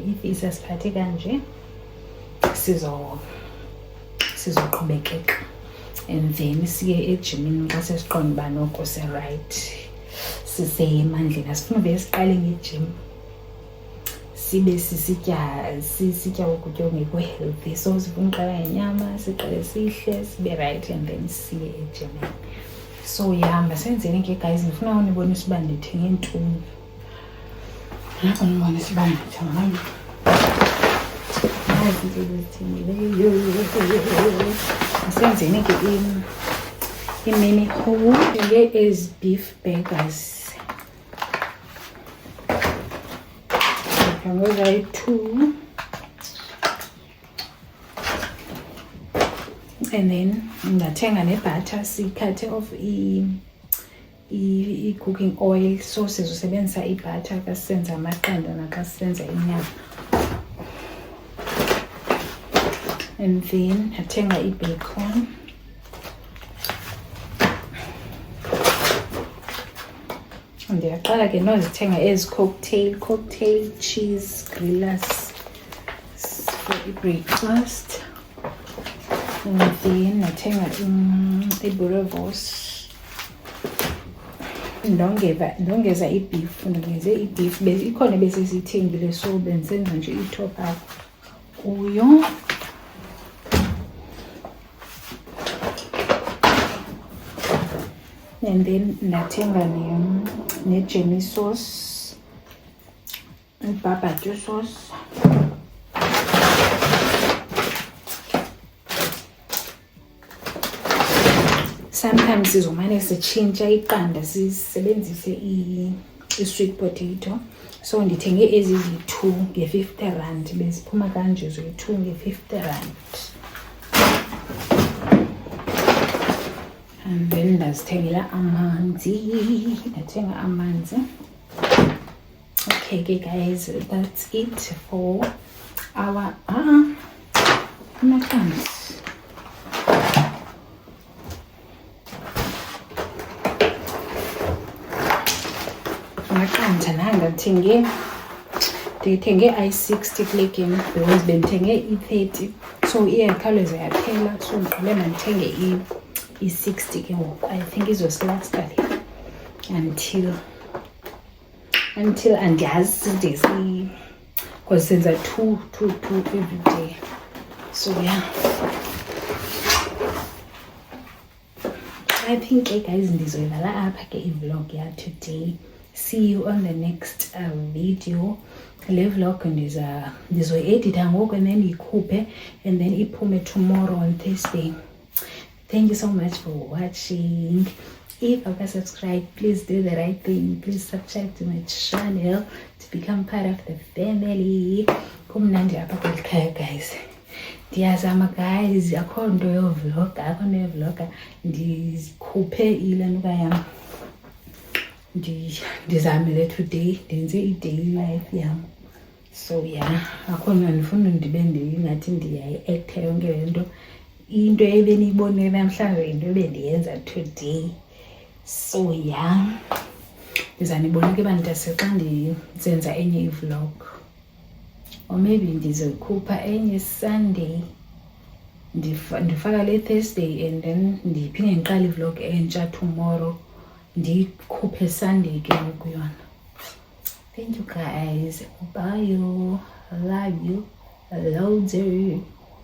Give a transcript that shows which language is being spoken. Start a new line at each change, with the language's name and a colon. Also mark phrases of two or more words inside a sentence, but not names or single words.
Xhosa: If isasiphathe kanje sizoqhubekeka,
English: and then
Xhosa: siye ejimini xa sesiqonda uba noko se-right, sisemandleni. Asifuna uvele siqale ngejim sibe sisitya ukutya okungekho healthy.
English: So
Xhosa: sifuna uqala ngenyama, siqale sihle sibe right,
English: and then
Xhosa: siye ejimini.
English: So yeah,
Xhosa: masenzeni ke guys, ndifuna unibonisa uba ndithenge ntoni. Unibonisa uba ndithenge izinto ezithengileyo. Masenzeni ke i-
English: mini haul. Here is beef burgers. Those are 2. And then
Xhosa: ndathenga nebutter, sikhathe off i-cooking oil. So sizosebenzisa i-butter xa sisenza amaqanda naxa sisenza inyama.
English: And then
Xhosa: athenga i-bacon. Ndiyaqala ke nozithenga ezi
English: cocktail cheese grillers for
Xhosa: i-breakfast.
English: And then
Xhosa: nathenga i-boerewors. Ndongeza i-beef, ikhona besisithengile, so bendisenza nje i-
English: top up
Xhosa: kuyo.
English: And then
Xhosa: nathenga ne-Jammy sauce, i-
English: barbecue sauce.
Xhosa: Sometimes sizomane sitshintsha iqanda sisebenzise i-
English: sweet potato.
Xhosa: So ndithenge ezi ziyi-2 nge-R50, beziphuma kanje zoyi-2 nge-R50.
English: And then
Xhosa: ndazithengela amanzi, ndathenga amanzi.
English: Okay guys, that's it for our amaqanda.
Xhosa: Amaqanda nanga ndithenge i-60 kule game because bendithenge i-30, so iyakhawuleza yaphela, so ndiqale mandithenge i-60 ke ngoku.
English: I think
Xhosa: izosilasta le until andiyazi side because senza
English: two every day. So yeah, I think guys
Xhosa: ndizoyivala apha ke i-vlog ya today.
English: See you on the next video.
Xhosa: Le vlog ndizoyi-editha ngoku
English: and then
Xhosa: ikhuphe
English: and then
Xhosa: iphume
English: tomorrow on Thursday. Thank you so much for watching. If you haven't subscribed, please do the right thing. Please subscribe to my channel to become part of the family.
Xhosa: Kumnandi apha kweli khaya guys. Ndiyazama guys, akho nto yovloga, ndikhuphe ilanuka yam. Ndizamile today, ndenze i-
English: daily life
Xhosa: yam.
English: So yeah,
Xhosa: akho nto ndifuna ndibe ngathi ndiyayi-acta yonke le nto. Into ebeniyibonile namhlanje into ebendiyenza today.
English: So yeah,
Xhosa: ndizanibona ke bantase xa ndizenza enye i-vlog,
English: or maybe
Xhosa: ndizokhupha enye Sunday, ndifaka le Thursday
English: and then
Xhosa: ndiphinde ndiqala i-vlog entsha tomorrow, ndikhuphe Sunday ke ngoku yona.
English: Thank you guys, bye, I love you, loads.